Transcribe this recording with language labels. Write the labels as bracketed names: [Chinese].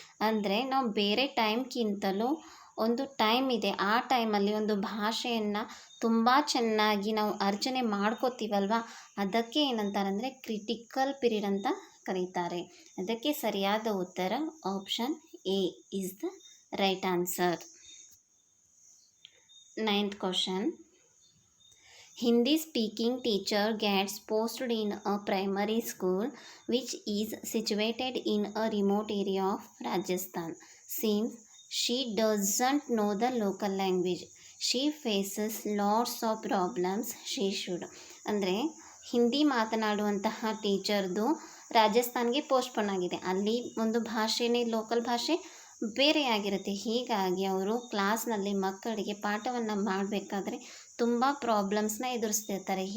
[Kannada] ಅಂದರೆ ನಾವು ಬೇರೆ ಟೈಮ್ಗಿಂತಲೂ ಒಂದು ಟೈಮ್ ಇದೆ, ಆ ಟೈಮಲ್ಲಿ ಒಂದು ಭಾಷೆಯನ್ನು ತುಂಬ ಚೆನ್ನಾಗಿ ನಾವು ಅರ್ಜನೆ ಮಾಡ್ಕೋತೀವಲ್ವ, ಅದಕ್ಕೆ ಏನಂತಾರಂದರೆ ಕ್ರಿಟಿಕಲ್ ಪೀರಿಯಡ್ ಅಂತ ಕರೀತಾರೆ. ಅದಕ್ಕೆ ಸರಿಯಾದ ಉತ್ತರ [English] Option A is the right answer. 9th question, Hindi speaking teacher gets posted in a primary school which is situated in a remote area of Rajasthan. Since she doesn't know the local language, she faces lots of problems. She should. [Kannada] ಅಂದರೆ Hindi ಮಾತನಾಡುವಂತಹ ಟೀಚರ್ದು ರಾಜಸ್ಥಾನ್ಗೆ postpone ಆಗಿದೆ. ಅಲ್ಲಿ ಒಂದು ಭಾಷೆನೇ local ಭಾಷೆ ಬೇರೆಯಾಗಿರುತ್ತೆ. ಹೀಗಾಗಿ ಅವರು ಕ್ಲಾಸ್ನಲ್ಲಿ ಮಕ್ಕಳಿಗೆ ಪಾಠವನ್ನು ಮಾಡಬೇಕಾದ್ರೆ ತುಂಬ ಪ್ರಾಬ್ಲಮ್ಸ್ನ ಎದುರಿಸ್ತಿರ್ತಾರೆ.